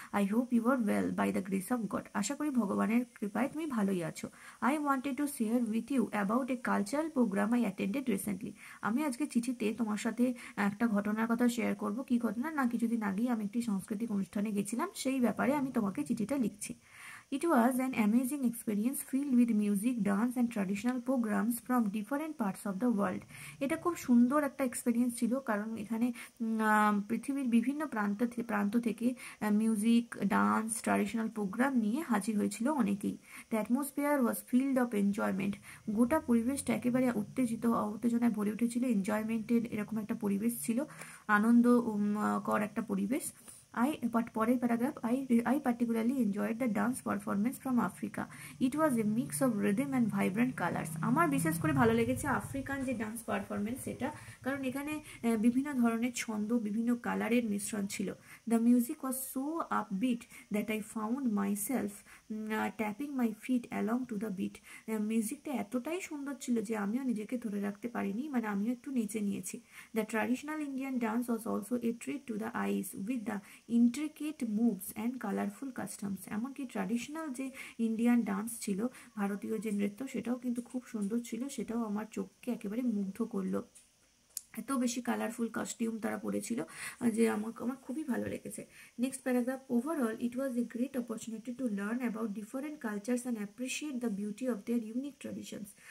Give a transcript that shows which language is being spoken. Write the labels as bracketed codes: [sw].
[en] I hope you are well by the grace of God, [bn] আশা করি ভগবানের কৃপায় তুমি ভালোই আছো। [en] I wanted to share with you about a cultural program I attended recently. [bn] আমি আজকে চিঠিতে তোমার সাথে একটা ঘটনার কথা শেয়ার করব। কি ঘটনা না, কিছুদিন আগেই আমি একটি সাংস্কৃতিক অনুষ্ঠানে গেছিলাম পেয়েছিলাম সেই ব্যাপারে আমি তোমাকে চিঠিটা লিখছি। [en] It was an amazing experience filled with music, dance and traditional programs from different parts of the world. [bn] এটা খুব সুন্দর একটা এক্সপেরিয়েন্স ছিল, কারণ এখানে পৃথিবীর বিভিন্ন প্রান্ত থেকে মিউজিক, ডান্স, ট্র্যাডিশনাল প্রোগ্রাম নিয়ে হাজির হয়েছিল অনেকেই। [en] The atmosphere was filled of enjoyment. [bn] গোটা পরিবেশটা একেবারে উত্তেজনায় ভরে উঠেছিল। এনজয়মেন্টের এরকম একটা পরিবেশ ছিল, আনন্দ কর একটা পরিবেশ। পরের paragraph, [en] I particularly enjoyed the dance performance from Africa. It was a mix of rhythm and vibrant colors. [bn] আমার বিশেষ করে ভালো লেগেছে আফ্রিকান যে ডান্স পারফরমেন্স সেটা, কারণ এখানে বিভিন্ন ধরনের ছন্দ, বিভিন্ন কালারের মিশ্রণ ছিল। [en] The music was so upbeat that I found myself tapping my feet along to the beat. [bn] মিউজিকটা এতটাই সুন্দর ছিল যে আমিও নিজেকে ধরে রাখতে পারিনি, মানে আমিও একটু নেচে নিয়েছি। [en] The traditional Indian dance was also a treat to the eyes with the intricate moves and colorful customs. [bn] এমনকি ট্র্যাডিশনাল যে ইন্ডিয়ান ডান্স ছিল, ভারতীয় যে নৃত্য, সেটাও কিন্তু খুব সুন্দর ছিল, সেটাও আমার চোখকে একেবারে মুগ্ধ করলো। এত বেশি কালারফুল কস্টিউম তারা পরেছিল যে আমার খুবই ভালো লেগেছে। [en] Next paragraph, overall it was a great opportunity to learn about different cultures and appreciate the beauty of their unique traditions.